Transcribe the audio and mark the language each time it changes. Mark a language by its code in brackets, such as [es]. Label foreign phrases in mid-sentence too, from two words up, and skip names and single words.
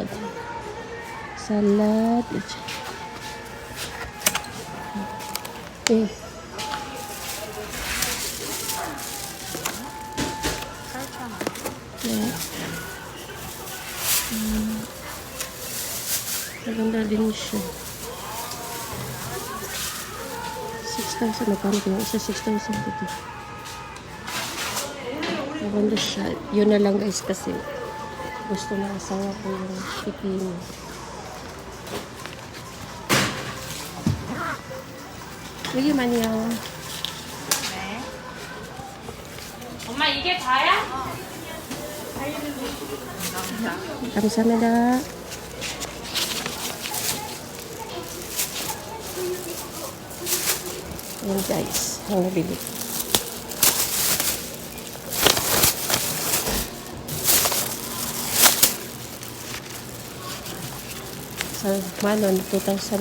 [tl] Salad. Maganda din siya. 6,000 na paano ko yung isa 6,000 dito. Maganda siya. Yun na lang guys kasi gusto ng asawa ko yung pipino. [ko] 여기 많이요. 네. 엄마 이게 다야? 감사합니다. [tl] Ayan guys, ang nabili. Sa Manon, 2,000.